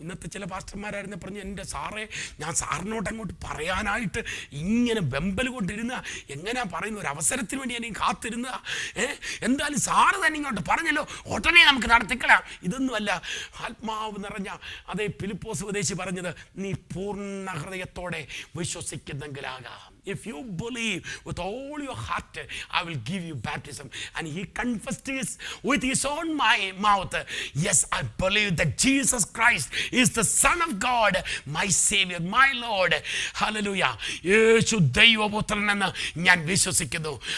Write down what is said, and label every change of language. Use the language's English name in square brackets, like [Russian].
[Malayalam] ഇന്നത്തെ ചില പാസ്റ്റർമാരായിരുന്നു പറഞ്ഞു, എൻ്റെ സാറേ, ഞാൻ സാറിനോട്ട് അങ്ങോട്ട് പറയാനായിട്ട് ഇങ്ങനെ വെമ്പൽ കൊണ്ടിരുന്ന, എങ്ങനെയാ പറയുന്ന, ഒരു അവസരത്തിന് വേണ്ടി ഞാൻ കാത്തിരുന്ന, എന്തായാലും സാറ് തന്നെ ഇങ്ങോട്ട് പറഞ്ഞല്ലോ, ഉടനെ നമുക്ക് നടത്തിക്കളാം. ഇതൊന്നുമല്ല. ആത്മാവ് നിറഞ്ഞ അതേ ഫിലിപ്പോസ് ഉപദേശി പറഞ്ഞത്, നീ പൂർണ്ണ ഹൃദയത്തോടെ വിശ്വസിക്കുന്നെങ്കിലാകാം. [English] if you believe with all your heart, I will give you baptism. And he confessed with his own mouth, yes, I believe that Jesus Christ is the Son of God, my Savior, my Lord. Hallelujah. [Malayalam] യേശു ദൈവപുത്രനെന്ന് ഞാൻ വിശ്വസിക്കുന്നു.